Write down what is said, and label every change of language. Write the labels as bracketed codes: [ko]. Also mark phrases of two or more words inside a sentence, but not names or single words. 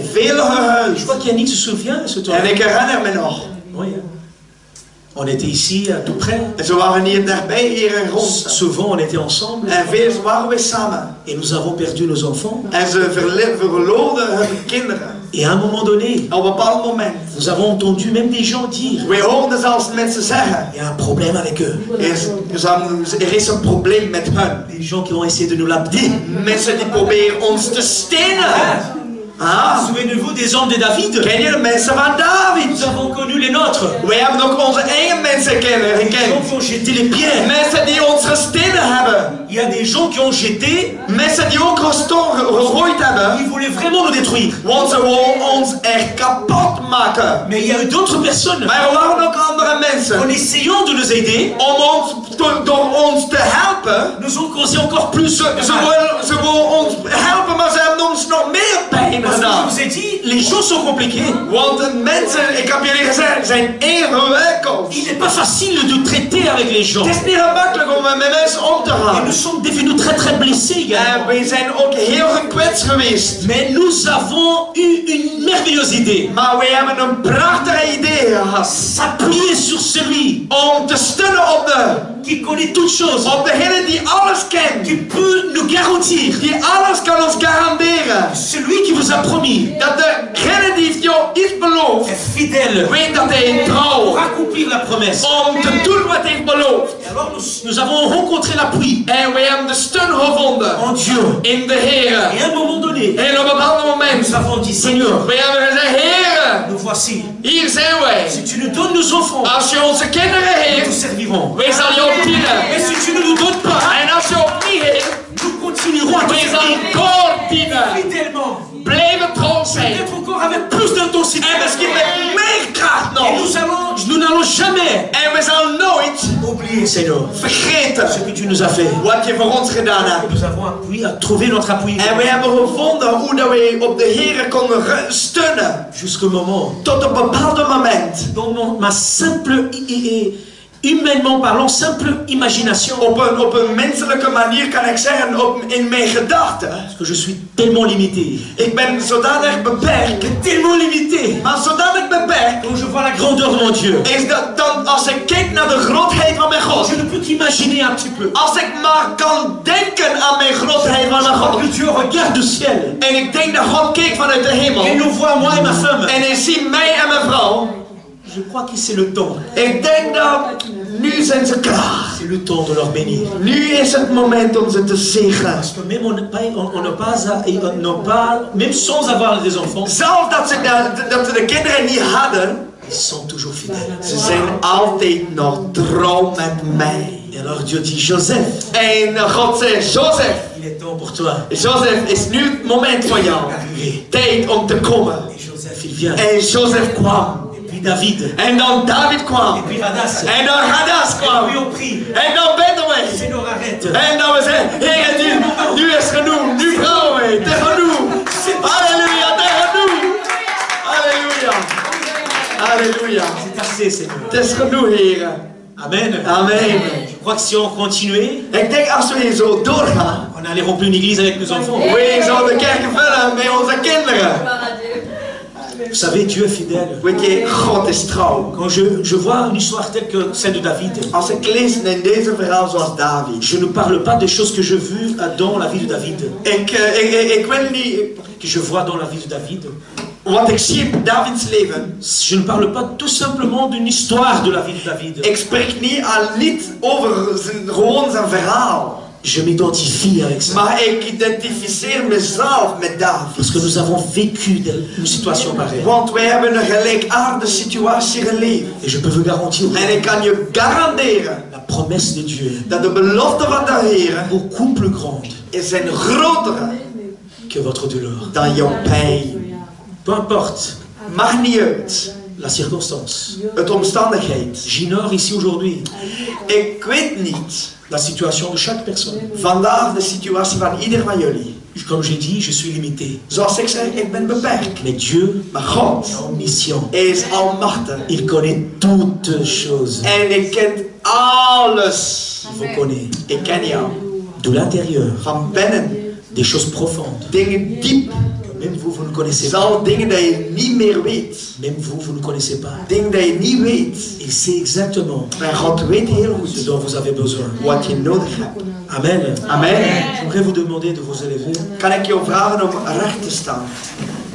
[nl] Veel [fr] Je [nl] gehuild. [fr] crois qu'Yannick se souvient de ce temps. [nl] En ik herinner me nog. [fr] Oui. On était ici, à tout près. [nl] En ze waren hier dichtbij, hier in Rons. [fr] Souvent, on était ensemble. [nl] En veel waren we samen. [fr] Et nous avons perdu nos enfants. [nl] En ze verloren hun kinderen. [fr] Et à un moment donné, [nl] Op een bepaald moment. [fr] nous avons entendu même des gens dire, [nl] We hoorden zelfs mensen zeggen. [fr] il y a un problème avec eux. [nl] Er is een probleem met hun. [fr] Des gens qui ont essayé de nous lapider. [nl] Mensen die proberen ons te stenen. Ah, [fr] Souvenez-vous des hommes de David? [nl] ken je de mensen van David? [fr] Nous avons connu les nôtres. [nl] We hebben ook onze eigen mensen [fr] Des gens [nl] gekend. [fr] qui ont jeté les pierres. [nl] Mensen die ons gestenen hebben. [fr] Il y a des gens qui ont jeté, [nl] Mensen die ook gegooid hebben. [fr] ils voulaient vraiment nous détruire. [nl] Want ze wilden ons echt kapot maken. [fr] Mais il y a eu d'autres personnes, [nl] Maar er waren ook andere [fr] en [nl] mensen. [fr] essayant de nous aider, [nl] Door ons te helpen. [fr] nous ont causé encore plus. [nl] Ze wilden ons helpen, maar ze hebben ons nog meer pijn [fr] Parce que je [nl] gedaan. [fr] vous ai dit, les choses sont compliquées. [nl] Want de mensen, ik heb jullie gezegd, zijn ingewikkeld. [fr] Il n'est pas facile de traiter avec les gens. [nl] Het is niet gemakkelijk om met mensen om te [fr] Et [nl] gaan. [fr] nous sommes devenus très très blessés [nl] En [fr] également. [nl] we zijn ook heel gekwetst geweest. [fr] Mais nous avons eu une merveilleuse idée. [nl] Maar we hebben een prachtig idee gehad. [fr] S'appuyer sur celui [nl] Om te steunen op [fr] qui connaît toutes choses, [nl] op degene die alles kent. [fr] qui peut nous garantir, [nl] Die alles kan ons garanderen. [fr] celui qui vous a promis, [nl] Dat degene die heeft jou iets beloofd. [fr] est fidèle [nl] Weet dat hij trouw [fr] pour accomplir la promesse. [nl] om te doen wat hij heeft beloofd. [fr] Et Alors nous avons rencontré l'appui [nl] En we hebben de steun gevonden [fr] en Dieu. [nl] in de Heer. [fr] Et à un moment donné, [nl] En op een bepaald moment, [fr] nous avons dit, Seigneur, [nl] we hebben gezegd, Heer, [fr] nous voici. [nl] hier zijn wij. [fr] Si tu nous donnes nos enfants, [nl] Als je onze kinderen [fr] nous te [nl] heeft, [fr] servirons. [nl] wij zal jou [fr] Et [nl] dienen. [fr] si tu ne nous donnes pas, [nl] En als je ook niet heeft, [fr] nous continuerons à te [nl] wij zal [fr] servir [nl] doordienen. [fr] fidèlement. [nl] Blijven trouw zijn. [fr] Peut-être encore avec plus d'intensité. [nl] En misschien met meer kracht [fr] Et [nl] nog. [fr] nous n'allons jamais [nl] En we zullen nooit [fr] oublier, Seigneur, ce [nl] vergeten [fr] que tu nous as fait. [nl] wat je voor ons gedaan [fr] Et [nl] hebt. [fr] nous avons appris à trouver notre appui [nl] En we hebben gevonden hoe dat we op de Heer konden steunen. [fr] jusqu'au moment [nl] Tot een bepaald moment. [fr] dans ma simple, humainement parlant, simple imagination. [nl] Op een menselijke manier kan ik zeggen, in mijn gedachten. [fr] Parce que je suis tellement limité. [nl] Ik ben zodanig beperkt. [fr] Tellement limité. [nl] Maar zodanig beperkt [fr] Quand je vois la grandeur de mon Dieu, [nl] is dat dan als ik kijk naar de grootheid van mijn God. [fr] je ne peux qu'imaginer un petit peu. [nl] Als ik maar kan denken aan mijn grootheid van mijn God. [fr] Que Dieu regarde du ciel [nl] En ik denk dat God keek vanuit de hemel. [fr] et nous voit, moi et ma femme. [nl] En hij ziet mij en mijn vrouw. [fr] Je crois que c'est le temps. [nl] Ik denk dat nu zijn ze klaar. [fr] C'est le temps de leur bénir. [nl] Nu is het moment om ze te zegenen. [fr] Parce que même même sans avoir des enfants, [nl] Zelfs dat ze de kinderen niet hadden. [fr] ils sont toujours fidèles. [nl] Ze zijn altijd nog trouw met mij. [fr] Et alors Dieu dit, Joseph, [nl] En God zegt, Jozef, [fr] il est temps pour toi. [nl] Jozef is nu het moment voor jou. Tijd om te komen. [fr] Et Joseph, il vient. [nl] En Jozef kwam. [fr] Et puis David. [nl] En dan David [fr] Et [nl] kwam. [fr] puis Hadas. [nl] En dan Hadas [fr] Et [nl] kwam. [fr] puis on prie. [nl] En dan bidden wij. [fr] Seigneur, arrête. [nl] En dan we zeggen, Heer, nu is genoeg. Nu gaan we. Het is genoeg. Halleluja, het is genoeg. Halleluja. Halleluja. [fr] C'est assez, Seigneur. [nl] Het is genoeg, Heer. [fr] Amen. [nl] Amen. [fr] Je crois que si on continuait, [nl] Ik denk als we hier zo doorgaan, [fr] on allait remplir une église avec nos enfants. [nl] we zouden de kerken vullen met onze kinderen. [fr] Vous savez, Dieu est fidèle. [nl] Weet je, God is trouw. [fr] Quand je vois une histoire telle que celle de David, [nl] Als ik lees in deze verhaal zoals David. [fr] je ne parle pas des choses que je vis dans la vie de David, [nl] Ik wil niet [fr] que je vois dans la vie de David. [nl] wat ik zie in Davids leven. [fr] Je ne parle pas tout simplement d'une histoire de la vie de David. [nl] Ik spreek niet over gewoon zijn verhaal. [fr] Je m'identifie avec ça. [nl] Maar ik identificeer mezelf met David. [fr] Parce que nous avons vécu une situation pareille. [nl] Want wij hebben een gelijkaardige situatie geleefd. [fr] Et je peux vous garantir [nl] En ik kan je garanderen [fr] la promesse de Dieu [nl] dat de belofte van de Heer [fr] beaucoup plus grande [nl] is een grotere [fr] que votre douleur. [nl] dan jouw pijn. [fr] Peu importe [nl] Maakt niet uit. [fr] la circonstance. [nl] Het omstandigheid. [fr] J'ignore ici aujourd'hui [nl] Ik weet niet [fr] la situation de chaque personne. [nl] vandaag de situatie van ieder van jullie. [fr] Comme j'ai dit, je suis limité. [nl] Zoals ik zei, ik ben beperkt. [fr] Mais Dieu [nl] Maar God [fr] est omniscient. [nl] is almachtig. [fr] Il connaît toutes choses. [nl] En ik ken alles. [fr] Il vous connaît. [nl] Ik ken jou. [fr] De l'intérieur, [nl] Van binnen. [fr] des choses profondes. [nl] Dingen diep. [fr] Même vous, vous ne connaissez pas. [nl] Zelfs dingen dat je niet meer weet. [fr] Même vous, vous ne connaissez pas. [nl] Dingen dat je niet weet. [fr] Il sait exactement [nl] Maar God weet heel [fr] ce [nl] goed [fr] dont vous avez besoin. [nl] wat je nodig hebt. [fr] Amen. [nl] Amen. [fr] J'aimerais vous demander de vous élever. [nl] Kan ik jou vragen om recht te staan?